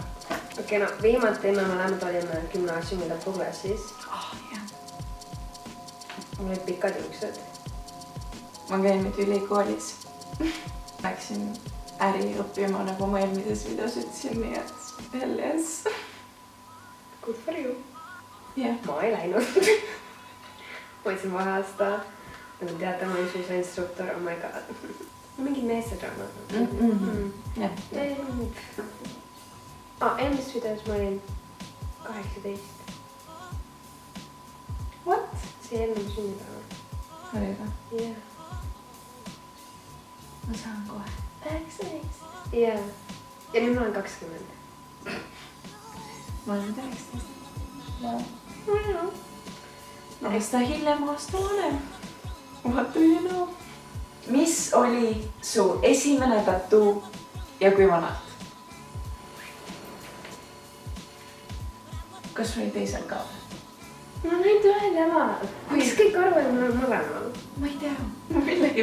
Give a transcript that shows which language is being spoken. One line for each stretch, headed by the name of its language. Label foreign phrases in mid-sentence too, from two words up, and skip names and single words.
Estonian: Okei, no viimati me mõlemad olime gümnaasiumi lõpuklassis. Jah. Mul olid pikad juuksed. Ma käin nüüd ülikoolis. Läksin äri õppima, nagu ma eelmises videos ütlesin, nii et
English: hell yes. Good for you.
Estonian: Jah. Ma ei läinud. Ma olin vaheaasta. Nagu teate, ma olin suusainstruktor,
English: oh my god.
Estonian: Mingi meestedrama. Jah. Eelmist videos ma olin 18.
English: What?
Estonian: See enne sünnipäeva. Oli ka? Jah. Ma saan kohe. 19. Jah. Ja nüüd ma olen 20. Ma olen 19. Jah. Aasta hiljem, aasta vanem.
English: What do you know?
Estonian: Mis oli su esimene tattoo ja kui vanalt? Kas oli teisel ka? Ma näin ühel jalal. Miks kõik arvavad, ma olen mõlemal? Ma ei tea.